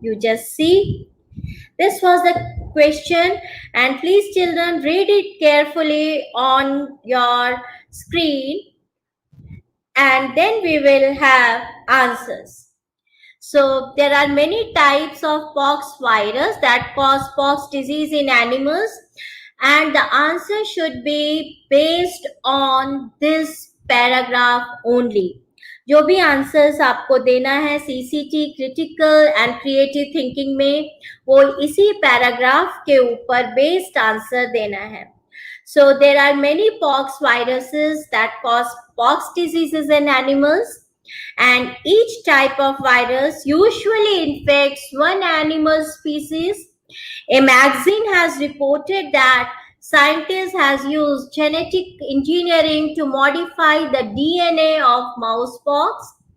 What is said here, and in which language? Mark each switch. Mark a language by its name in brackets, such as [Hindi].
[English] You just see. This was the question, and please children read it carefully on your screen, and then we will have answers. So there are many types of pox virus that cause pox disease in animals, and the answer should be based on this paragraph only. [Hindi] जो भी answers आपको देना है CCT critical and creative thinking में, वो इसी paragraph के ऊपर बेस्ड आंसर देना है. [English] So there are many pox viruses that cause pox diseases in animals, and each type of virus usually infects one animal species. A magazine has reported that scientists has used genetic engineering to modify the DNA of mouse pox.